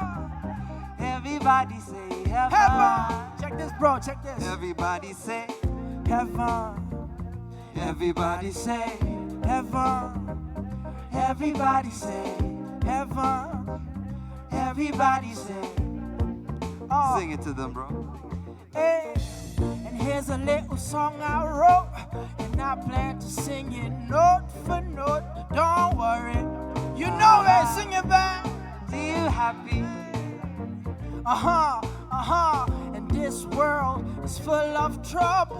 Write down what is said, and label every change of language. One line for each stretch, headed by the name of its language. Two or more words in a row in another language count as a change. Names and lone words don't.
English: Everybody say heaven. Heaven. Check this, bro. Check this. Everybody say heaven. Everybody say heaven. Everybody say heaven. Everybody say. Oh. Sing it to them, bro. Hey. And here's a little song I wrote, and I plan to sing it note for note. Don't worry, you know it. Sing it back. See you happy. And this world is full of trouble.